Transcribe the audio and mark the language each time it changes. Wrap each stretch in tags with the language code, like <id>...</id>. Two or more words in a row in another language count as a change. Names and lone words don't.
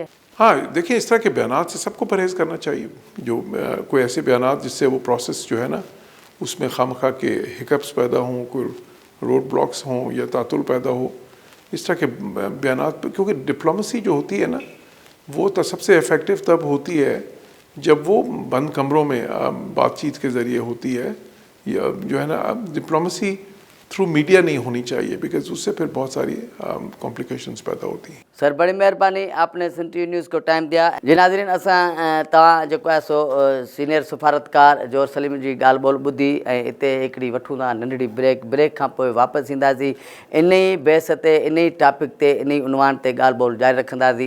<ur>ہاں دیکھیں, اس طرح کے بیانات سے سب کو پرہیز کرنا چاہیے. جو کوئی ایسے بیانات جس سے وہ پروسیس جو ہے نا اس میں خواہ کے ہکپس پیدا ہوں, کوئی</ur> <en>روڈ بلاکس</en> <ur>ہوں یا تعطل پیدا ہو, اس طرح کے بیانات پہ, کیونکہ ڈپلومیسی جو ہوتی ہے نا وہ تو سب سے افیکٹو تب ہوتی ہے جب وہ بند کمروں میں بات چیت کے ذریعے ہوتی ہے. یا جو ہے نا</ur> <en>ڈپلومیسی تھرو میڈیا</en> <ur>نہیں ہونی چاہیے, بیکاز اس سے پھر بہت ساری کمپلیکیشنز پیدا ہوتی ہیں. سر بڑی مہربانی, آپ نے سن ٹی وی نیوز کو ٹائم دیا.</ur> <sd>جي ناظرين، اسان توهان جو آهي سو سينيئر سفارتڪار جوهر سليم جي ڳالهه ٻول ٻڌي ۽ هتي هڪڙي وٺون ٿا ننڍڙي بريڪ کان پوءِ واپس ايندا سين. ان ئي بيس تي، ان ئي ٽاپڪ تي، ان ئي عنوان تي ڳالهه ٻول جاري رکنداسين.</sd>